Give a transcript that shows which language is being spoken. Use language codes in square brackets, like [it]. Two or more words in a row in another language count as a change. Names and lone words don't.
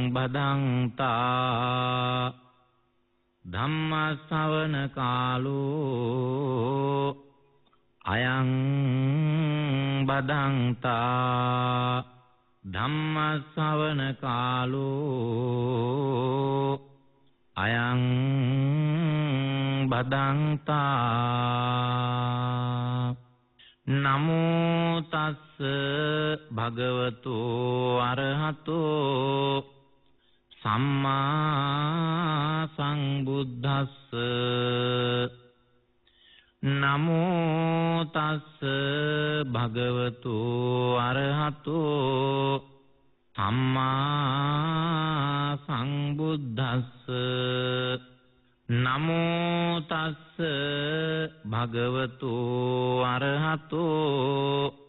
[pi] බදන්තා ධම්ම ශ්‍රවණ කාලෝ අයං බදන්තා ධම්ම ශ්‍රවණ කාලෝ අයං බදන්තා නමෝ තස්ස භගවතු අරහතෝ සම්මා සංබුද්දස්ස නමෝ තස්ස භගවතු අරහතෝ සම්මා සංබුද්දස්ස නමෝ තස්ස භගවතු අරහතෝ